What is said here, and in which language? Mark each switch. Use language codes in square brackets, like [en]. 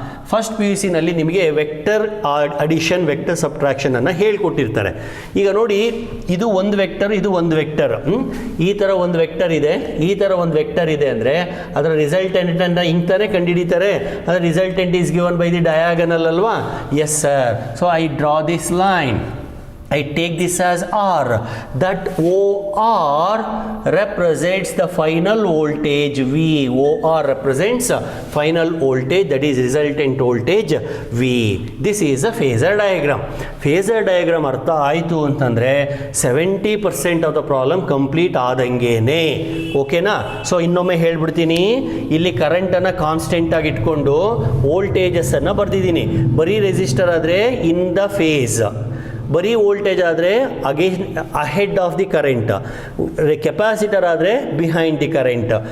[kn] First P U ಸಿನಲ್ಲಿ ನಿಮಗೆ vector addition, vector subtraction ಅನ್ನು ಹೇಳ್ಕೊಟ್ಟಿರ್ತಾರೆ. ಈಗ ನೋಡಿ, ಇದು ಒಂದು ವೆಕ್ಟರ್, ಇದು ಒಂದು ವೆಕ್ಟರ್. ಈ ಥರ ಒಂದು ವೆಕ್ಟರ್ ಇದೆ, ಈ ಥರ ಒಂದು ವೆಕ್ಟರ್ ಇದೆ ಅಂದರೆ ಅದರ ರಿಸಲ್ಟೆಂಟ್ ಅನ್ನು ಹಿಂಗ್ತಾನೆ ಕಂಡುಹಿಡಿತಾರೆ. ಅದರ resultant [en] is given by the diagonal [kn] ಅಲ್ವಾ? [en] Yes sir. So I draw this line. I take this as R. That OR represents the final voltage V. OR represents final voltage, that is resultant voltage V. This is a phasor diagram. [kn] Phasor diagram ಅರ್ಥ ಆಯಿತು ಅಂತಂದರೆ 70% [en] of the problem [kn] complete ಆದಂಗೇನೆ. ಓಕೆನಾ? So ಇನ್ನೊಮ್ಮೆ ಹೇಳ್ಬಿಡ್ತೀನಿ. ಇಲ್ಲಿ ಕರೆಂಟನ್ನು ಕಾನ್ಸ್ಟೆಂಟಾಗಿ ಇಟ್ಕೊಂಡು ವೋಲ್ಟೇಜಸ್ಸನ್ನು ಬರೆದಿದ್ದೀನಿ. ಬರೀ ರೆಸಿಸ್ಟರ್ ಆದರೆ [en] in the phase, [kn] ಬರೀ ವೋಲ್ಟೇಜ್ ಆದರೆ [en] ahead of the current, [kn] capacitor ಆದರೆ [en] Behind the current.